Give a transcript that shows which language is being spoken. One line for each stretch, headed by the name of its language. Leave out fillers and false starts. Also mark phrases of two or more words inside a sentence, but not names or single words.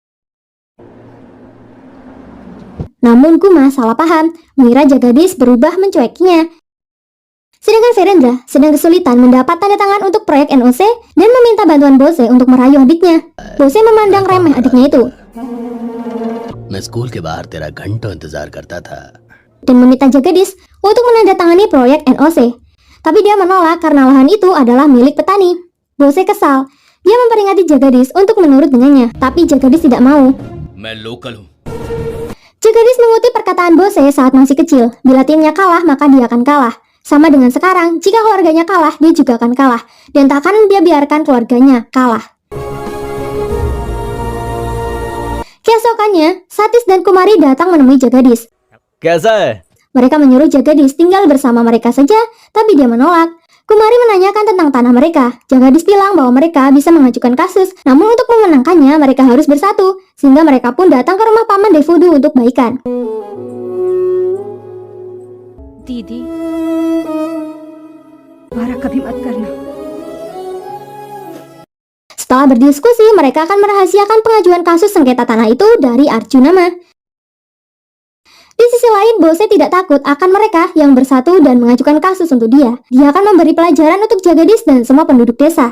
Indonesian: Namun Kuma salah paham, mengira Jagadis berubah mencuekinya. Sedangkan Virendra sedang kesulitan mendapat tanda tangan untuk proyek NOC dan meminta bantuan Bose untuk merayu adiknya. Bose memandang remeh adiknya itu.
Hindi: मैं स्कूल के बाहर तेरा घंटों इंतजार करता था.
Indonesian: Dan meminta Jagadis untuk menandatangani proyek NOC. Tapi dia menolak karena lahan itu adalah milik petani. Bose kesal. Dia memperingati Jagadis untuk menurut dengannya, tapi Jagadis tidak mau.
Hindi: मैं लोकल हूँ.
Indonesian: Jagadis mengutip perkataan Bose saat masih kecil. Bila timnya kalah, maka dia akan kalah. Sama dengan sekarang, jika keluarganya kalah, dia juga akan kalah. Dan tak akan dia biarkan keluarganya kalah. Keesokannya, Satis dan Kumari datang menemui Jagadis.
Hindi: कैसा है?
Indonesian: Mereka menyuruh Jagadis tinggal bersama mereka saja, tapi dia menolak. Kumari menanyakan tentang tanah mereka. Jagadis bilang bahwa mereka bisa mengajukan kasus, namun untuk memenangkannya mereka harus bersatu, sehingga mereka pun datang ke rumah paman Devudu untuk baikan.
Hindi: दीदी दोबारा कभी मत करना।
Indonesian: Setelah berdiskusi, mereka akan merahasiakan pengajuan kasus sengketa tanah itu dari Arjunama. Di sisi lain, Bose tidak takut akan mereka yang bersatu dan mengajukan kasus untuk dia. Dia akan memberi pelajaran untuk Jagadis dan semua penduduk desa.